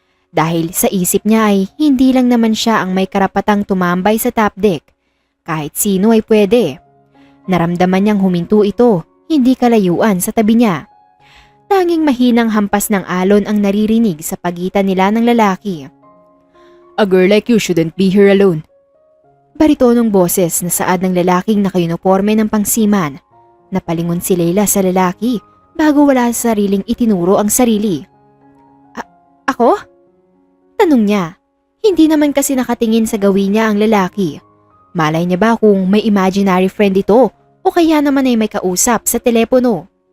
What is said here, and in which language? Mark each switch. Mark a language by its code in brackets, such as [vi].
[tl] Dahil sa isip niya ay hindi lang naman siya ang may karapatang tumambay sa top deck. Kahit sino ay pwede. Naramdaman niyang huminto ito, hindi kalayuan sa tabi niya. Tanging mahinang hampas ng alon ang naririnig sa pagitan nila ng lalaki. [en] A girl like you shouldn't be here alone. [tl] Baritonong boses na saad ng lalaking nakayuniforme ng pangsiman. Napalingon si Leila sa lalaki bago wala sa sariling itinuro ang sarili. Ako? Tanong niya. Hindi naman kasi nakatingin sa gawin niya ang lalaki. Malay niya ba kung may imaginary friend ito o kaya naman ay may kausap sa telepono?